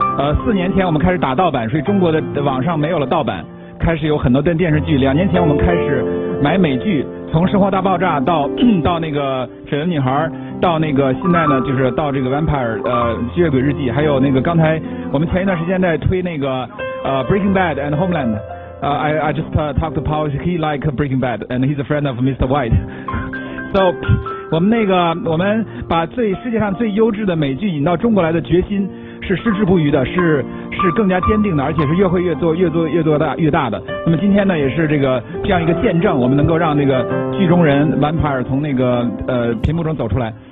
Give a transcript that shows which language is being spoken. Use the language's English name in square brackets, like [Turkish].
[Chinese] 4年前我们开始打盗版，所以中国的网上没有了盗版，开始有很多电视剧。2年前我们开始买美剧，从《生活大爆炸》到那个《绯闻女孩》，到现在呢就是到这个 Vampire 吸血鬼日记，还有刚才我们前一段时间在推Breaking Bad and Homeland。 [English] I just talked to Paul. He like Breaking Bad, and he's a friend of Mr. White. [Chinese] So 我们把世界上最优质的美剧引到中国来的决心是矢志不渝的，是更加坚定的，而且是越会越做越大的。那么今天呢，也是这样一个见证，我们能够让剧中人 Vampire 从屏幕中走出来。